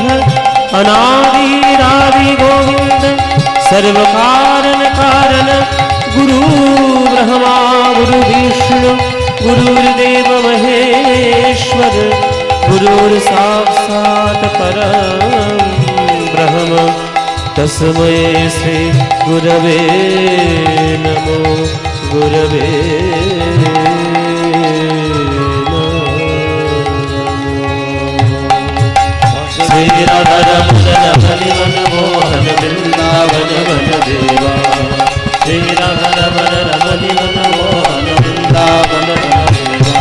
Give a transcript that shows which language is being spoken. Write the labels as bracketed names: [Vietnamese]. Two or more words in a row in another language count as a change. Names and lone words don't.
[Sanskrit] अनादिरादि गोविंद सर्वकारण कारण गुरु ब्रह्मा गुरु विष्णु गुरुर्देव महेश्वर गुरुर्साक्षात् परं ब्रह्म तस्मै श्री गुरवे नमो गुरवे [Hindi] श्री राधा रमण मन मोहन वृंदावन वन देवा। श्री राधा रमण मन मोहन वृंदावन वन देवा।